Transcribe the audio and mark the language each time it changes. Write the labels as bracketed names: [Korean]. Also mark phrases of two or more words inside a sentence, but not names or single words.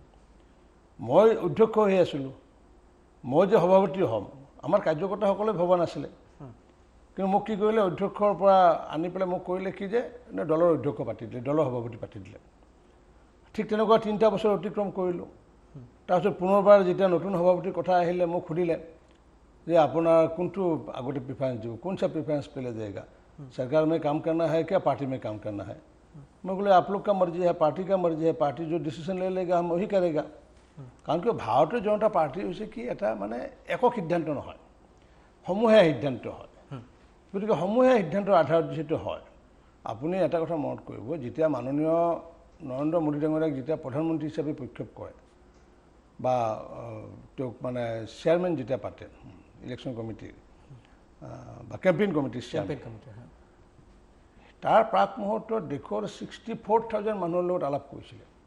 [Assamese] মই অধ্যক্ষ হৈ আছিলোঁ মই যে সভাপতি হ'ম আমাৰ কাৰ্যকৰ্তাসকলে ভবা নাছিলে কিন্তু মোক কি কৰিলে অধ্যক্ষৰ পৰা আনি পেলাই মোক কৰিলে কি যে দলৰ অধ্যক্ষ পাতি দিলে দলৰ সভাপতি পাতি দিলে ঠিক তেনেকুৱা 3টা বছৰ অতিক্ৰম কৰিলোঁ তাৰপিছত পুনৰবাৰ যেতিয়া নতুন সভাপতিৰ কথা আহিলে মোক সুধিলে যে আপোনাৰ কোনটো আগতে প্ৰিফাৰেঞ্চ দিব [Hindi] कौन सा प्रेफरेंस पहले देगा सरकार में काम करना है क्या पार्टी में काम करना है मैं बोले आप लोग का मर्जी है पार्टी का मर्जी है पार्टी जो डिसीजन ले लेगा हम वही करेगा कारण कि भारतीय जनता पार्टी [Assamese] হৈছে কি এটা মানে একক সিদ্ধান্ত নহয় সমূহীয়া সিদ্ধান্ত হয় গতিকে সমূহীয়া সিদ্ধান্তৰ আধাৰত যেটো হয় আপুনি এটা কথা মনত কৰিব যেতিয়া মাননীয় নৰেন্দ্ৰ মোদী ডাঙৰীয়াক যেতিয়া প্ৰধানমন্ত্ৰী হিচাপে প্ৰক্ষেপ কৰে বা তেওঁক মানে চেয়াৰমেন যেতিয়া পাতে ইলেকশ্যন কমিটিৰ বা কেম্পেইন কমিটিৰ চেয়াৰমেন তাৰ প্ৰাক মুহূৰ্তত দেশৰ 64,000 মানুহৰ লগত আলাপ কৰিছিলে